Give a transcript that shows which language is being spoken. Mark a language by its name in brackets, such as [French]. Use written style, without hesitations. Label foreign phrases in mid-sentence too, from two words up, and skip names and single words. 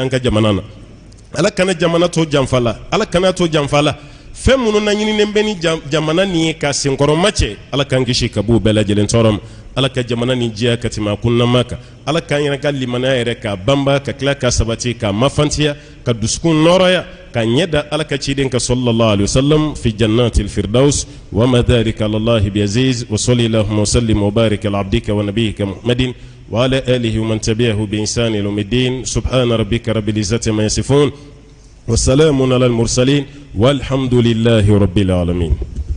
[Bambara] an ka jamana na ala kana jamana to janfa la ala kana to janfa la fɛn minnu na ɲininen bɛ ni jamana nin ye ka senkɔrɔma cɛ ala k'an kisi ka b'u bɛɛ lajɛlen tɔɔrɔ ma ala ka jamana nin diya ka tɛmɛ a kunnama kan ala k'an yɛrɛ ka limaniya yɛrɛ ka banba ka tila ka sabati ka mafantiya ka dusukun nɔrɔya ka ɲɛ da ala ka ciden ka [Arabic] صلى الله عليه وسلم في جنة الفردوس وما ذلك على الله بعزيز وصلى الله وسلم وبارك على عبدك ونبيك محمد وعلى آله ومن تبعه بإحسان إلى يوم الدين سبحان ربك رب العزة عما يصفون وسلام على المرسلين والحمد لله رب العالمين.